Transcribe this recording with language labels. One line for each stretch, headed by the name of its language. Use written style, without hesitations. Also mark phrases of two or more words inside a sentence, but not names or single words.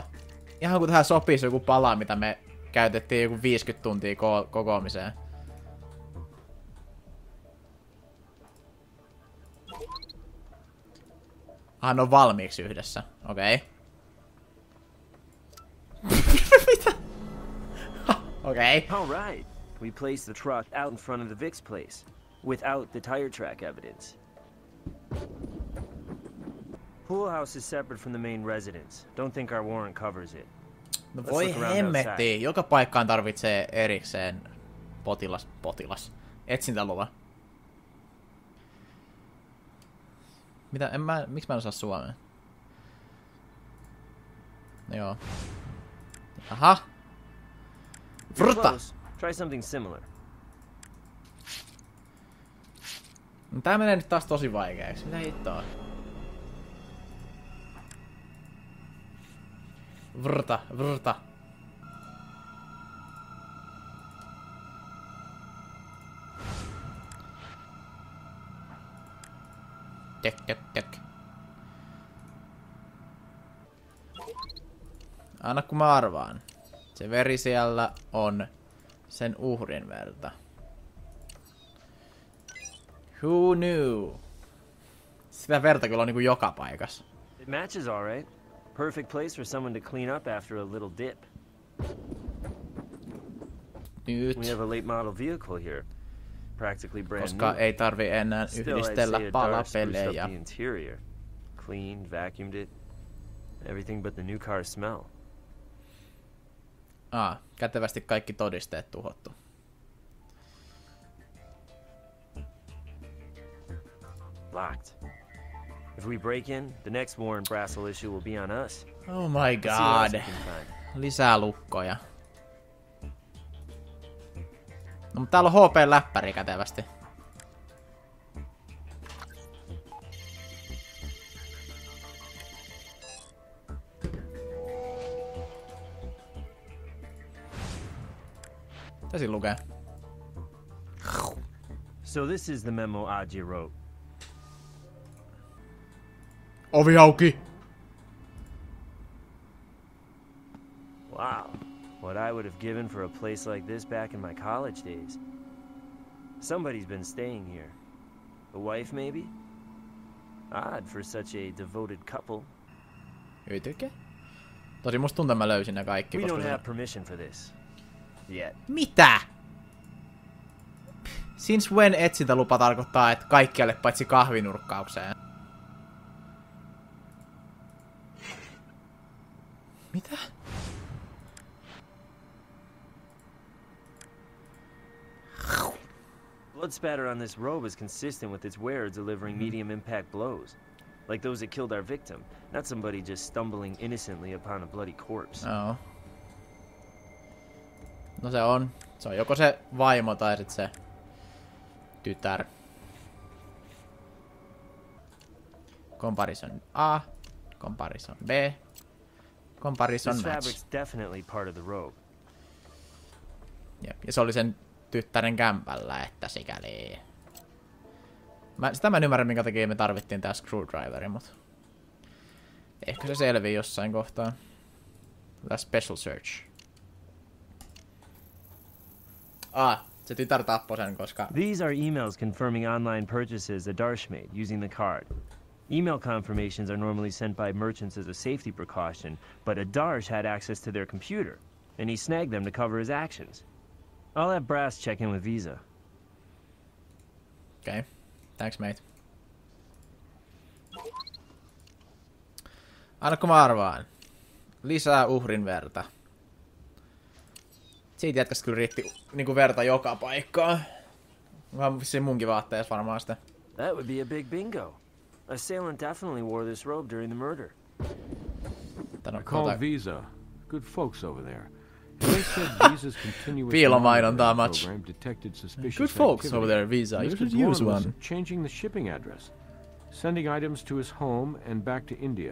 Finnish: Ihan kun tähän sopisi joku pala, mitä me käytettiin joku 50 tuntia kokoamiseen. Ne on valmiiksi yhdessä. Okei. Mitä? Okei.
English: All right. We placed the truck out in front of the Vic's place, without the tire track evidence. Pool house is separate from the main residence. Don't think our warrant covers it.
Finnish: No voi hemmetti. Joka paikkaan tarvitsee erikseen potilas. Etsintäluva. Mitä? Miksi mä en osaa suomea? No joo. Aha. Vrta!
English: Try something similar.
Finnish: No, tää menee nyt taas tosi vaikeaksi. Mitä hittoa? Vrta. Tek. Anna kun mä arvaan. Se veri siellä on sen uhrin verta.
English: Who knew?
Finnish: Sitä verta kyllä on niinku joka paikassa.
English: It matches all right. Perfect place for someone to clean up after a little dip.
Finnish: Nyt.
English: We have a late model vehicle here. Practically brand
Finnish: Koska
English: new.
Finnish: ei tarvi enää yhdistellä palapelejä.
English: Interior. Cleaned, vacuumed it. Everything but the new car smell.
Finnish: Kätevästi kaikki todisteet tuhottu.
English: Locked. If we break in, the next Warren Brassel issue will be on us. Oh my god.
Finnish: Lisää lukkoja. No mutta täällä on HP-läppäri kätevästi. Mitä siinä lukee?
English: So this is the memo Aji wrote.
Finnish: Ovi auki!
English: Wow. What I would have given for a place like this back in my college days. Somebody's been staying here. A wife, maybe? Odd for such a devoted couple.
Finnish: Hytyke? Tosi musta tuntuu, mä löysin ne kaikki.
English: We don't have permission for this. Yet.
Finnish: Mitä?
English: Since when
Finnish: etsintälupa tarkoittaa, että kaikkialle paitsi kahvinurkkaukseen? Mitä?
English: Blood spatter on this robe is consistent with its wearer delivering medium impact blows. Like those that killed our victim, not somebody just stumbling innocently upon a bloody corpse.
Finnish: Oh. No se on. Se on joko se vaimo tai sit se tytär.
English: Comparison A. Comparison B. Comparison This match. fabric's definitely part of the robe.
Finnish: Jep. Ja se oli sen tyttären kämpällä, että sikäli. Sitä mä en ymmärrä, minkä takia me tarvittiin tää screwdriveri, mut ehkä se selvii jossain kohtaa. Tää
English: special search.
Finnish: Se tytär tappoi sen, koska...
English: These are emails confirming online purchases Adarsh made using the card. Email confirmations are normally sent by merchants as a safety precaution, but Adarsh had access to their computer, and he snagged them to cover his actions. I'll have Brass check in with Visa. Okay. Thanks, mate.
Finnish: Annako mä arvaan? Lisää uhrin verta. Siitä jätkästä kyllä riitti niinku verta joka paikkaan. Vähän vissiin munkin vaatteessa varmaan sitä.
English: That would be a big bingo. Assailant definitely wore this robe during the murder. I called Visa. Good folks over there. They said Visa's continuous
Finnish: Piilomainontaa much.
English: program detected suspicious Good folks activity. over there, Visa. You Mr. should use Dwan was one. changing the shipping address, sending items to his home and back to India.